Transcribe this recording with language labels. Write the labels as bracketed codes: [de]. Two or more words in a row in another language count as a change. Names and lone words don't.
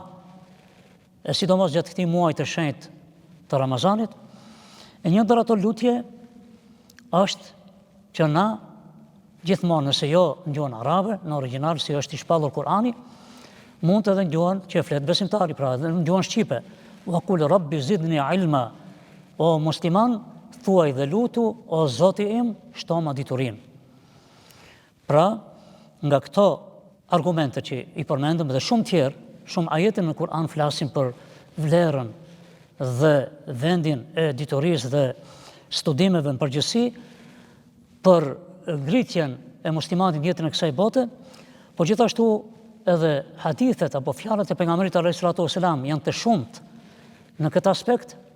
[sq] E sidomos gjatë këtij muaji të shenjtë të Ramazanit, e një ndër ato lutje është që na gjithmonë, nëse jo në gjuhën arabe, në origjinal si është i shpallur Kur'ani, mund edhe në gjuhën që e flet besimtari, pra edhe në gjuhën shqipe. [ar] وقل رب زدني علما, [sq] o musliman, thuaj dhe lutu, o Zoti im, shto ma diturinë. Pra, nga këto argumente që i përmendëm dhe shumë tjerë, shumë ajete në Kur'an flasin për vlerën dhe vendin e diturisë dhe studimeve në përgjithësi, për ngritjen e muslimanit në jetën e kësaj bote, por gjithashtu edhe hadithet apo fjalët e pejgamberit [ar] عليه الصلاة والسلام [sq] janë të shumtë në këtë aspekt,